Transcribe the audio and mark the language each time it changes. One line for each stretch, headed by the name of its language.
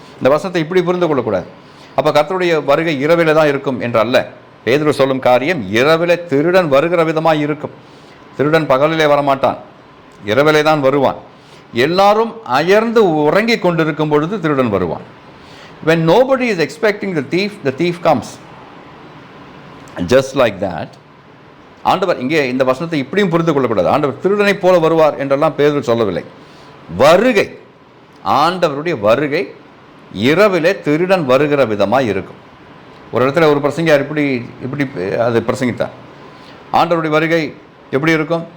Tamil: இந்த வசனத்தை இப்படி புரிந்து கொள்ளக்கூடாது. அப்போ கர்த்தருடைய வருகை இரவிலே தான் இருக்கும் என்றல்ல. பேதுரு சொல்லும் காரியம் இரவிலே திருடன் வருகிற விதமாக இருக்கும். திருடன் பகலிலே வரமாட்டான், இரவிலே தான் வருவான். எல்லாரும் அயர்ந்து உறங்கி கொண்டிருக்கும் பொழுது திருடன் வருவான்.
English: When nobody is expecting the thief comes. Just like that,
Tamil: ஆண்டவர் இங்கே இந்த வசனத்தை இப்படியும் புரிந்து கொள்ளக்கூடாது. ஆண்டவர் திருடனை போல வருவார் என்றெல்லாம் பேதுரு சொல்லவில்லை. வருகை, ஆண்டவருடைய வருகை இரவிலே திருடன் வருகிற விதமாக இருக்கும். ஒரு இடத்துல ஒரு பிரசங்கியார் இப்படி அது பிரசங்கித்தார். ஆண்டவருடைய வருகை எப்படி இருக்கும்?